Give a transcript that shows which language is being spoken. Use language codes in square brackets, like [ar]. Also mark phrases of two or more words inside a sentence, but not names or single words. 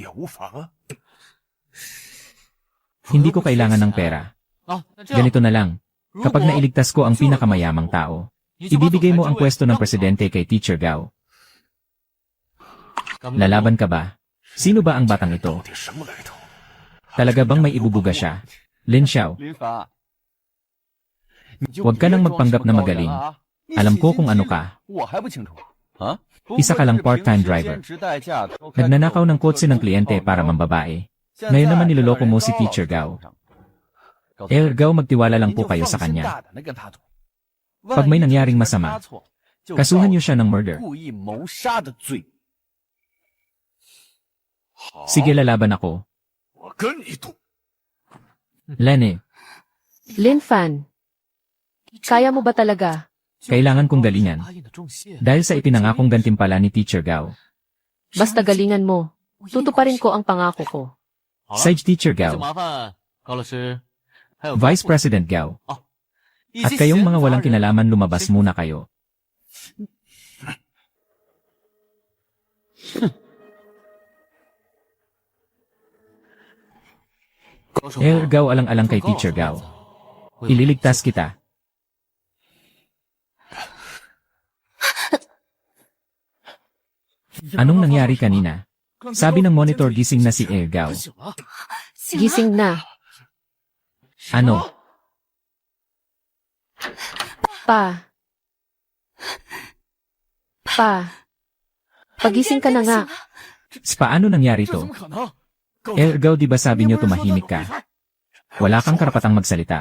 [tl] Hindi ko kailangan ng pera. Ganito na lang. Kapag nailigtas ko ang pinakamayamang tao, ibibigay mo ang pwesto ng presidente kay Teacher Gao. Lalaban ka ba? Sino ba ang batang ito? Talaga bang may ibubuga siya? Lin Xiao, [zh] 林凡， [tl] huwag ka nang magpanggap na magaling. Alam ko kung ano ka. [zh] 我还不清楚啊。 [tl] Isa ka lang [en] part-time driver. [tl] Nagnanakaw ng kotse ng kliyente para mambabae. Ngayon naman niloloko mo si Teacher Gao. Gao, magtiwala lang po kayo sa kanya. Pag may nangyaring masama, kasuhan niyo siya ng murder. [zh] 故意谋杀的罪。 [tl] Sige, lalaban ako. Lenny, Lin Fan, kaya mo ba talaga? kailangan kong galingan. Dahil sa ipinangakong gantimpala ni Teacher Gao. Basta galingan mo. Tutuparin ko ang pangako ko. Sage Teacher [zh] 就 [tl] Gao, [zh] 麻烦高老师，还有 [tl] Vice President Gao, at kayong mga walang kinalaman, lumabas muna kayo. Gao, alang-alang kay Teacher Gao. Ililigtas kita. Anong nangyari kanina? Sabi ng monitor gising na si Gao. [zh] 醒了， [tl] Gising na. Ano? Pa. Pa. Pagising ka na nga. Paano nangyari to? [zh] 可能？ [tl] Gao, di ba sabi niyo tumahimik ka? Wala kang karapatang magsalita.